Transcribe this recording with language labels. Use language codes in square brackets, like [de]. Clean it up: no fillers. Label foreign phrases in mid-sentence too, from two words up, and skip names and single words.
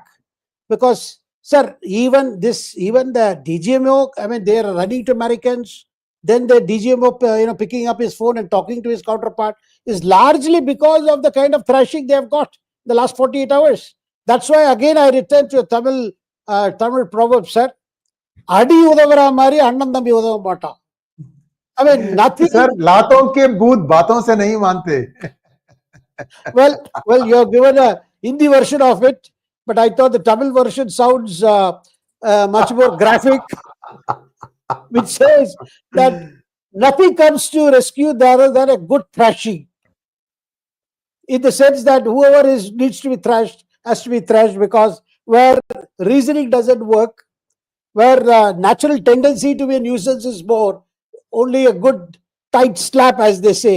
[en] Because, sir, even the DGMO, they are running to Americans. Then the DGMO, picking up his phone and talking to his counterpart is largely because of the kind of thrashing they have got in the last 48 hours. That's why, again, I return to a Tamil proverb, sir. [ta] அடி உதவுற மாதிரி அண்ணன் தம்பி உதவ மாட்டா. [en] Nothing. [hi] Sir, लातों के भूत बातों से नहीं मानते. [en] Well, you have given a Hindi version of it, but I thought the Tamil version sounds much more graphic, which says that nothing comes to rescue rather than a good thrashing. In the sense that whoever needs to be thrashed has to be thrashed, because where reasoning doesn't work, where natural tendency to be a nuisance is more, only a good tight slap, as they say.